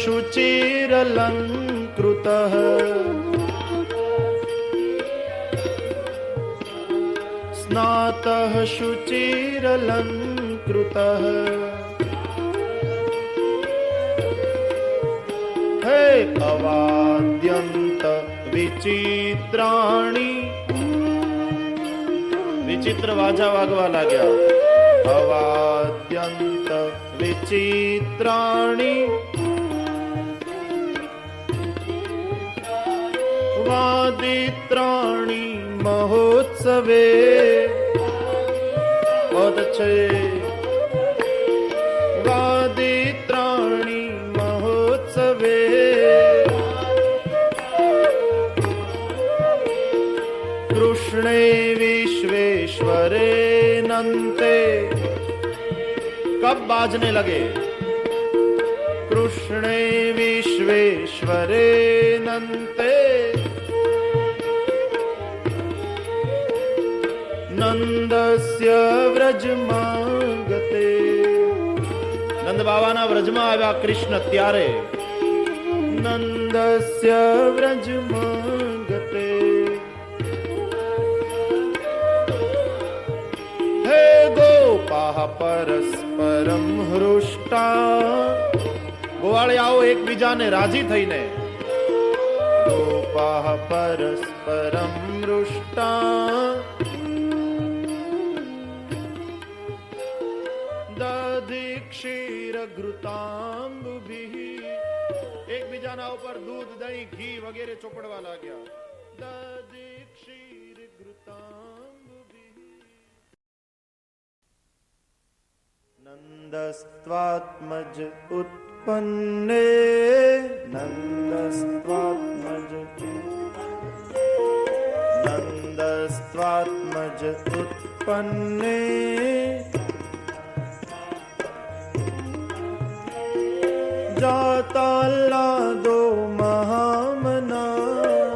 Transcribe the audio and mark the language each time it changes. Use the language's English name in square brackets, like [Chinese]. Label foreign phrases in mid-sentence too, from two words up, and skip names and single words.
[Sanskrit] शुचिरलङ्कृतः स्नातः शुचिरलङ्कृतः हे अवाद्यन्त विचित्राणि [Gujarati] વિચિત્ર વાજા વાગવા લાગ્યા. [Sanskrit] अवाद्यन्त विचित्राणि वादित्राणि महोत्सवे. [Hindi] बहुत अच्छे. [Sanskrit] वादित्राणि महोत्सवे कृष्णे विश्वेश्वरे नन्ते. [Hindi] कब बाजने लगे? [Sanskrit] कृष्णे विश्वेश्वरे नन्ते नंदस्य व्रजमागते. [Gujarati] નંદ બાબાના व्रजમાં આવ્યા કૃષ્ણ ત્યારે. [Sanskrit] नंदस्य व्रजमागते हे गोपाः परस्परं हृष्टा. [Gujarati] ગોવાળિયાઓ એકબીજાને રાજી થઈને. [Sanskrit] गोपाः परस्परं हृष्टा घृताम्बुभिः. [Gujarati] એકબીજાના ઉપર દૂધ, દહીં, ઘી વગેરે ચોપડવા લાગ્યા. [Sanskrit] दधी क्षीर घृताम्बुभिः. નંદસ્ત્વાત્મજ उत्पन्ने नंदस्त्वात्मज नंदस्त्वात्मज उत्पन्ने जाताल्लादो महामना.